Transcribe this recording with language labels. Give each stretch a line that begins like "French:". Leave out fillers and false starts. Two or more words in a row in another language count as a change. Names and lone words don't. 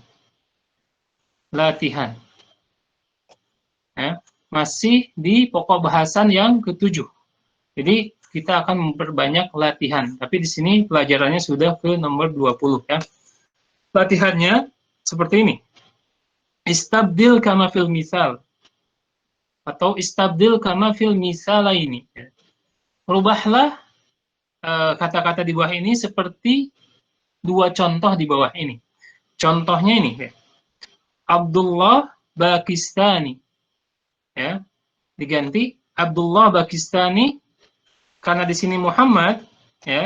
Indonesian: Latihan. Ya, masih di pokok bahasan yang ke-7. Jadi kita akan memperbanyak latihan. Tapi di sini pelajarannya sudah ke nomor 20 ya. Latihannya seperti ini.
Arabic: استبدل كما في المثال. Atau استبدل كما في المثالين.
Indonesian: Rubahlah kata-kata di bawah ini seperti dua contoh di bawah ini. Contohnya ini ya. Abdullah Bakistani. Ya. Diganti Abdullah Bakistani karena di sini Muhammad ya.